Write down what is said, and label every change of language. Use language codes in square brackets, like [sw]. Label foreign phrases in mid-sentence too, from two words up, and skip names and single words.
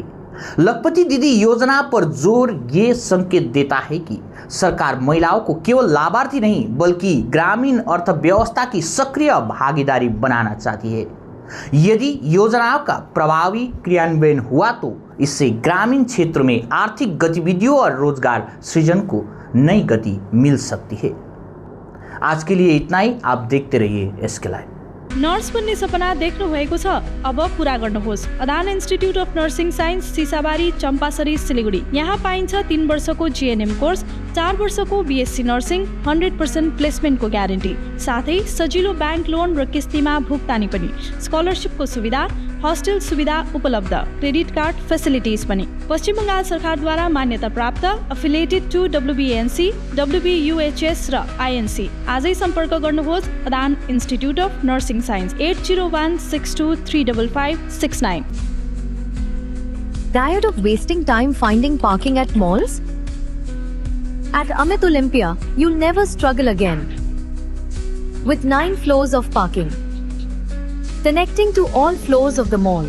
[hi] लखपति दीदी योजना पर जोर ये संकेत देता है कि सरकार महिलाओं को केवल लाभार्थी नहीं बल्कि ग्रामीण अर्थव्यवस्था की सक्रिय भागीदारी बनाना चाहती है। यदि योजनाओं का प्रभावी क्रियान्वयन हुआ तो इससे ग्रामीण क्षेत्र में आर्थिक गतिविधियों और रोजगार सृजन को नई गति मिल सकती है। आज के लिए इतना ही। आप देखते रहिए एसके लाइव। [ne] नर्स बन्ने सपना देख्नु भएको छ? अब पूरा गर्नुहोस्। अदान इन्स्टिट्युट अफ नर्सिङ साइन्स, सिसाबारी, चम्पासरी, सिलिगुडी। यहाँ पाइन्छ 3 वर्षको [en] GNM course, [ne] 4 वर्षको [en] BSc nursing, [ne] 100% प्लेसमेन्टको ग्यारेन्टी, साथै सजिलो [en] bank loan [ne] र किस्तीमा भुक्तानी पनि, स्कलरसिपको सुविधा, हस्टेल सुविधा उपलब्ध, [en] credit card facilities [ne] पनि। पश्चिम बङ्गाल सरकारद्वारा मान्यता प्राप्त, [en] affiliated to WBNC, [ne] डब्ल्युबियुएचएस र आइएनसी। आजै सम्पर्क गर्नुहोस् अदान इन्स्टिट्युट अफ नर्सिङ साइन्स, 8016235569। [en] Tired of wasting time finding parking at malls? At Amit Olympia, you'll never struggle again. With 9 floors of parking, connecting to all floors of the mall.